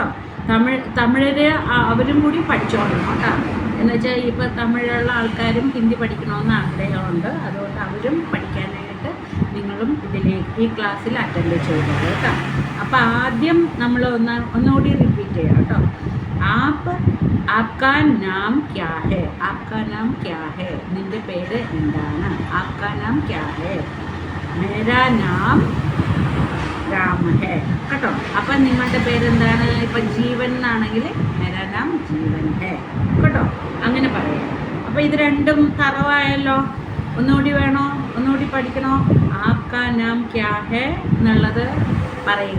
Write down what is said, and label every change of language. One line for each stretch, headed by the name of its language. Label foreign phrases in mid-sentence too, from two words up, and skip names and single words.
Malayalam: തമിഴര് അവരും കൂടി പഠിച്ചോളണം കേട്ടോ. എന്ന് വെച്ചാൽ ഇപ്പോൾ തമിഴുള്ള ആൾക്കാരും ഹിന്ദി പഠിക്കണമെന്ന് ആഗ്രഹമുണ്ട്. അതുകൊണ്ട് അവരും പഠിക്കാനായിട്ട് നിങ്ങളും ഈ ക്ലാസ്സിൽ അറ്റൻഡ് ചെയ്തത് കേട്ടോ. അപ്പോൾ ആദ്യം നമ്മൾ ഒന്നുകൂടി റിപ്പീറ്റ് ചെയ്യാം കേട്ടോ.
Hindi: आपका नाम क्या है? आपका नाम क्या है?
Malayalam: നിന്റെ പേര് എന്താണ്?
Hindi: आपका नाम क्या है? मेरा नाम राम है കേട്ടോ.
Malayalam: അപ്പം നിങ്ങളുടെ പേരെന്താണ്? ഇപ്പം ജീവൻ എന്നാണെങ്കിൽ
Hindi: मेरा नाम जीवन है
Malayalam: കേട്ടോ. അങ്ങനെ പറയാം. അപ്പോൾ ഇത് രണ്ടും തറവായല്ലോ. ഒന്നുകൂടി വേണോ? ഒന്നുകൂടി പഠിക്കണോ?
Hindi: आपका नाम क्या है
Malayalam: എന്നുള്ളത് പറയുക.